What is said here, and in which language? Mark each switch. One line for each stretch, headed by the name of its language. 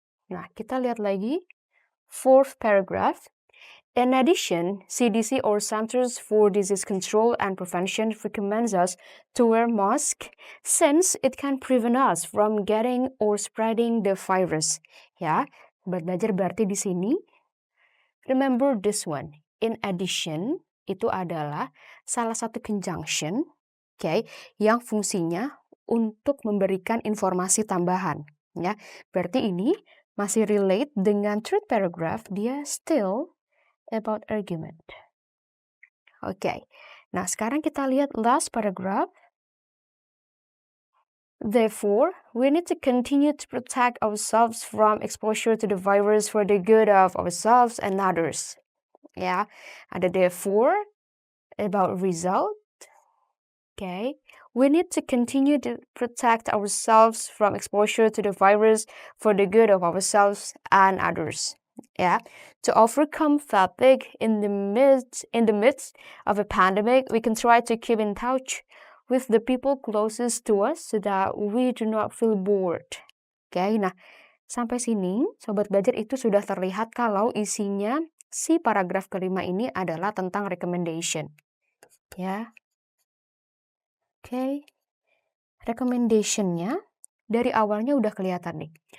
Indonesian: Nah, kita lihat lagi
English: fourth paragraph. In addition, CDC or Centers for Disease Control and Prevention recommends us to wear masks since it can prevent us from getting or spreading the virus.
Indonesian: Ya, buat belajar berarti di sini,
English: remember this one.
Indonesian: In addition, itu adalah salah satu conjunction, okay, yang fungsinya untuk memberikan informasi tambahan. Ya, berarti ini masih relate dengan third paragraph, dia
English: still about argument.
Indonesian: Okay, nah sekarang kita lihat last paragraph.
English: Therefore, we need to continue to protect ourselves from exposure to the virus for the good of ourselves and others.
Indonesian: Ya, ada
English: therefore about result. Okay, we need to continue to protect ourselves from exposure to the virus for the good of ourselves and others. Yeah, to overcome fatigue in the midst of a pandemic, we can try to keep in touch with the people closest to us so that we do not feel bored.
Indonesian: Okay, nah sampai sini sobat belajar itu sudah terlihat kalau isinya si paragraf kelima ini adalah tentang recommendation. Ya, okay. Recommendation-nya dari awalnya udah kelihatan nih.